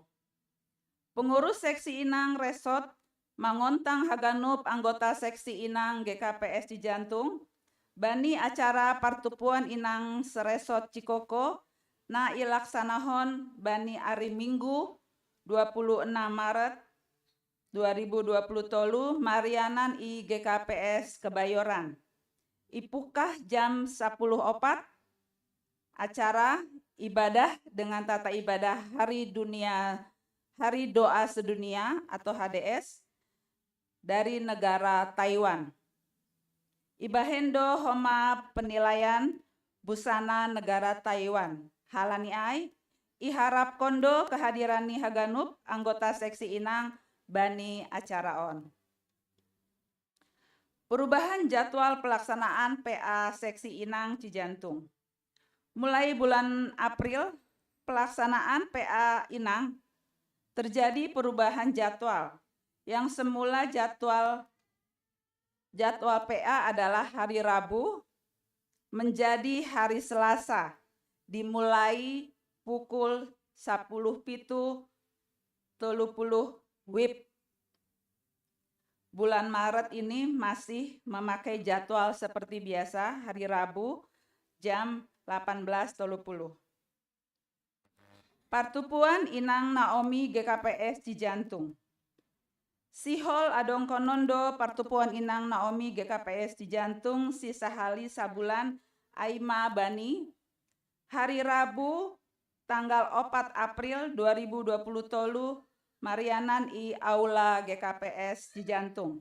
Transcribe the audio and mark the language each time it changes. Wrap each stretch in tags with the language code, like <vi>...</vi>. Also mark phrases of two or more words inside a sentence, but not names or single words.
<bts>Pengurus Seksi Inang Resort mangontang Haganup anggota Seksi Inang GKPS Cijantung, Bani acara Partupuan Inang Saresot Cikoko, na ilaksanahon Bani Ari Minggu 26 Maret 2020 tolu, Marianan I GKPS Kebayoran.</bts> <id>Ipukah jam 10.04, acara ibadah dengan tata ibadah Hari Doa Sedunia atau HDS dari negara Taiwan.</id> <bts>Ibahendo homa</bts> <id>penilaian busana negara Taiwan.</id> <bts>Halani ai, iharap kondo kehadiran ni Haganup anggota Seksi Inang Bani Acara On.</bts> <id>Perubahan jadwal pelaksanaan PA Seksi Inang Cijantung. Mulai bulan April, pelaksanaan PA Inang terjadi perubahan jadwal. Yang semula jadwal PA adalah hari Rabu menjadi hari Selasa, dimulai pukul 10.30 WIB. Bulan Maret ini masih memakai jadwal seperti biasa, hari Rabu jam 18.30.</id> <bts>Partupuan Inang Naomi GKPS Cijantung. Sihol adong konondo Partupuan Inang Naomi GKPS Cijantung si sahali sabulan Aima Bani.</bts> <id>Hari Rabu tanggal 4 April 2020 tolu,</id> <bts>Marianan I</bts> <id>Aula GKPS Cijantung.</id>